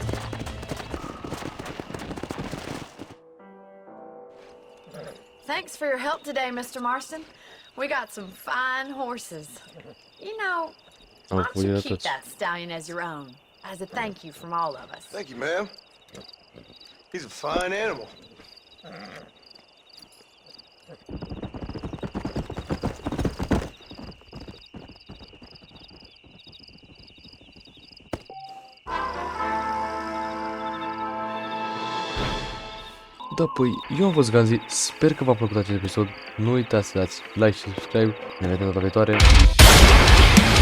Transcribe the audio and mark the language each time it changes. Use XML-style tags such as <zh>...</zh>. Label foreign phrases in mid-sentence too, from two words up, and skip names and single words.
<en>Thanks for your help today, Mr. Marston. We got some fine horses. You know, why don't you keep that stallion as your own, as a thank you from all of us? Thank you, ma'am. He's a fine animal.</en> <ro>Da, păi, eu am fost Ganzi, sper că v-a plăcut acest episod, nu uitați să dați like și subscribe, ne vedem data viitoare.</ro>